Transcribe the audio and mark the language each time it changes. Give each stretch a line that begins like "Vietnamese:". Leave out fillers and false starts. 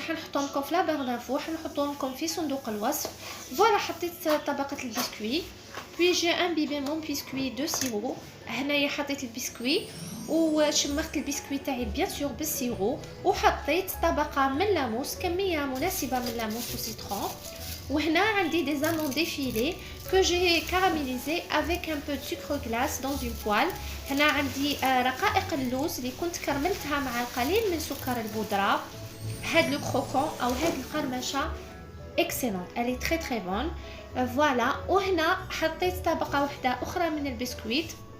Arabic: حنحطهم لكم في لابار دانفو، حنحطهم لكم في صندوق الوصف. فوالا حطيت طبقه البسكوي
French: puis j'ai imbibé mon biscuit de sirop.
Arabic: هنايا حطيت البسكوي وشمخت البسكوي تاعي بيان سور بالسيرو، وحطيت طبقه من لاموس، كميه مناسبه من لاموس وسيترون. وهنا عندي
French: des amandes défilées que j'ai caramélisées avec un peu de sucre glace dans une poêle.
Arabic: هنا عندي رقائق اللوز اللي كنت كرملتها مع القليل من سكر البودره. هاد لو كروكون او هاد القرمشه اكسلون،
French: elle est très très bonne.
Arabic: فوالا وهنا حطيت طبقه واحده اخرى من البسكويت.